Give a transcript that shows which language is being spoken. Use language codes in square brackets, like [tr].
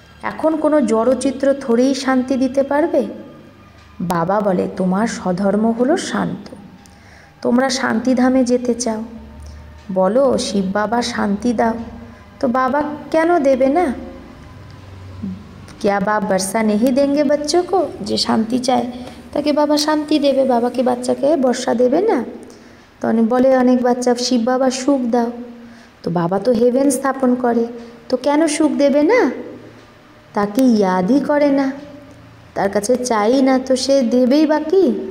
[bn] এখন কোনো জড়চিত্র থোড়েই শান্তি দিতে পারবে। বাবা বলে তোমার স্বধর্ম হলো শান্ত, তোমরা শান্তিধামে যেতে চাও, বলো শিব বাবা শান্তি দাও, তো বাবা কেন দেবে না? [hi] क्या बाप वर्षा नहीं देंगे बच्चों को? [bn] যে শান্তি চায় তাকে বাবা শান্তি দেবে, বাবাকে বাচ্চাকে বর্ষা দেবে না? তো বলে অনেক বাচ্চা শিব বাবা সুখ দাও, তো বাবা তো হেভেন স্থাপন করে, তো কেন সুখ দেবে না? তাকে ইয়াদই করে না, তার কাছে চাই না, তো সে দেবেই বা কি?